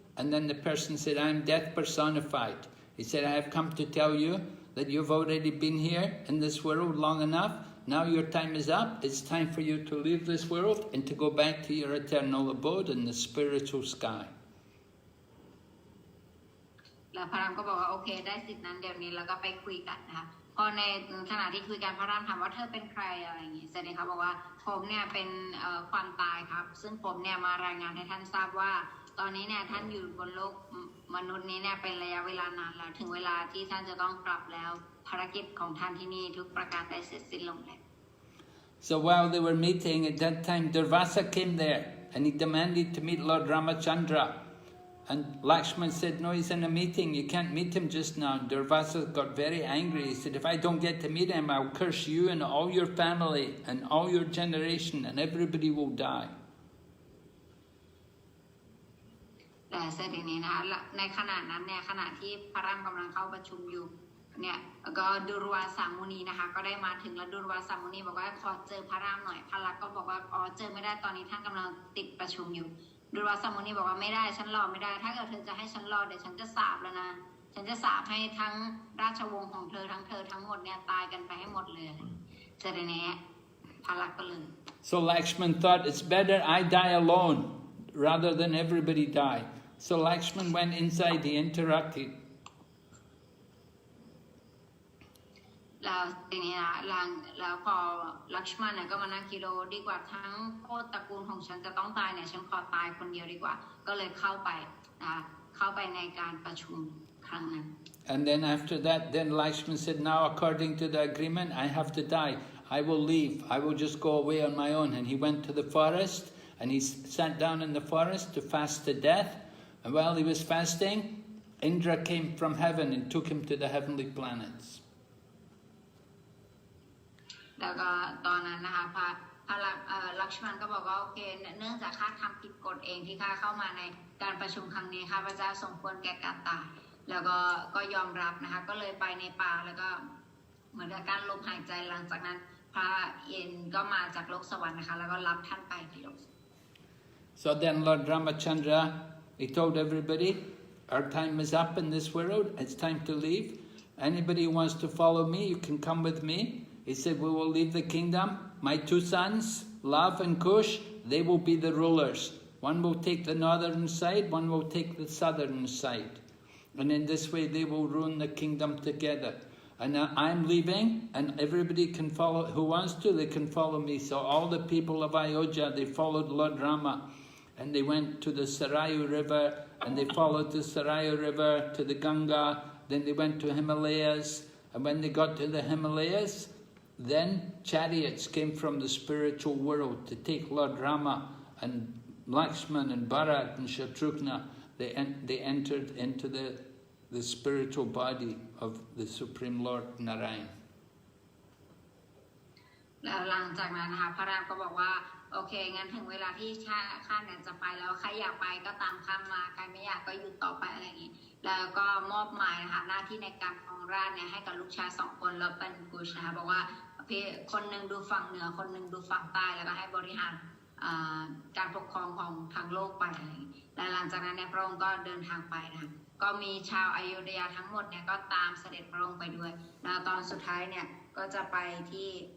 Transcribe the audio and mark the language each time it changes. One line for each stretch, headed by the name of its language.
English: And then the person said, I am death personified. He said, I have come to tell you that you've already been here in this world long enough. Now your time is up. It's time for you to leave this world and to go back to your eternal abode in the spiritual sky.
Thai: แล้วพระรามก็บอกว่าโอเคได้สิทธินั้นเดี๋ยวนี้แล้วก็ไปคุยกันนะคะพอในขณะที่คุยกันพระรามถามว่าเธอเป็นใครอะไรอย่างงี้เสร็จเลยเขาบอกว่าผมเนี่ยเป็นความตายครับซึ่งผมเนี่ยมารายงานให้ท่านทราบว่าตอนนี้เนี่ยท่านอยู่บนโลกมนุษย์นี้เนี่ยเป็นระยะเวลานานแล้วถึงเวลาที่ท่านจะต้องกลับแล้วภารกิจของท่านที่นี่ทุกประการได้เสร็จสิ้นลงแล้ว
English: So while they were meeting at that time, Durvasa came there and he demanded to meet Lord Ramachandra. And Lakshman said, no, he's in a meeting, you can't meet him just now. Durvasa got very angry. He said, if I don't get to meet him, I'll curse you and all your family and all your generation and everybody will die.
Thai: แต่เสร็จนี้นะคะในขณะนั้นเนี่ยขณะที่พระรามกำลังเข้าประชุมอยู่เนี่ยก็ดุรวาสามุนีนะคะก็ได้มาถึงแล้วดุรวาสามุนีบอกว่าขอเจอพระรามหน่อยพระลักษณ์ก็บอกว่าอ๋อเจอไม่ได้ตอนนี้ท่านกำลังติดประชุมอยู่ ดุรวาสามุนีบอกว่าไม่ได้ฉันรอไม่ได้ถ้าเกิดเธอจะให้ฉันรอเดี๋ยวฉันจะสาปแล้วนะฉันจะสาปให้ทั้งราชวงศ์ของเธอทั้งหมดเนี่ยตายกันไปให้หมดเลยเสร็จนี้พระลักษณ์ก็เลย
English: So Lakshman thought it's better I die alone rather than everybody die. So Lakshman went inside, he interrupted.
Thai: แล้วทีนี้นะแล้วพอลักษมันเนี่ยก็มานั่งคิดโลดีกว่าทั้งโคตรตระกูลของฉันจะต้องตายเนี่ยฉันขอตายคนเดียวดีกว่าก็เลยเข้าไปในการประชุมครั้งนั้น
English: And then after that, then Lakshman said, now according to the agreement, I have to die. I will leave. I will just go away on my own. And he went to the forest, and he sat down in the forest to fast to death. And while he was fasting, Indra came from heaven and took him to the heavenly planets.
Thai: แล้วก็ตอนนั้นนะคะ พระลักษมณก็บอกว่าโอเคเนื่องจากข้าทำผิดกฎเองที่ข้าเข้ามาในการประชุมครั้งนี้ข้าพเจ้าสมควรแก่การตายแล้วก็ยอมรับนะคะก็เลยไปในป่าแล้วก็เหมือนกับการลมหายใจหลังจากนั้นพระเอ็นก็มาจากโลกสวรรค์นะคะแล้วก็รับท่านไปที่โลก
English: So then Lord Ramachandra, he told everybody, our time is up in this world, it's time to leave. Anybody who wants to follow me, you can come with me. He said, we will leave the kingdom. My two sons, Lav and Kush, they will be the rulers. One will take the northern side, one will take the southern side. And in this way they will rule the kingdom together. And I'm leaving, and everybody can follow, who wants to, they can follow me. So all the people of Ayodhya, they followed Lord Rama. And they went to the Sarayu River, and they followed the Sarayu River to the Ganga. Then they went to Himalayas. And when they got to the Himalayas, then chariots came from the spiritual world to take Lord Rama and Lakshman and Bharat and Shatrughna. They entered into the spiritual body of the Supreme Lord Narayan.
Thai: แล้วหลังจากนั้นนะคะพระรามก็บอกว่าโอเคงั้นถึงเวลาที่ข้าเนี่ยจะไปแล้วใครอยากไปก็ตามข้ามาใครไม่อยากก็อยู่ต่อไปอะไรอย่างนี้แล้วก็มอบหมายนะคะหน้าที่ในการครองราชย์เนี่ยให้กับลูกชาย2 คนแล้วเป็นกุชนะคะบอกว่าคนหนึ่งดูฝั่งเหนือคนหนึ่งดูฝั่งใต้แล้วก็ให้บริหารการปกครองของทางโลกไปอะไรอย่างนี้และหลังจากนั้นเนี่ยพระองค์ก็เดินทางไปนะคะก็มีชาวอโยธยาทั้งหมดเนี่ยก็ตามเสด็จพระองค์ไปด้วยแล้วตอนสุดท้ายเนี่ยก็จะไปที่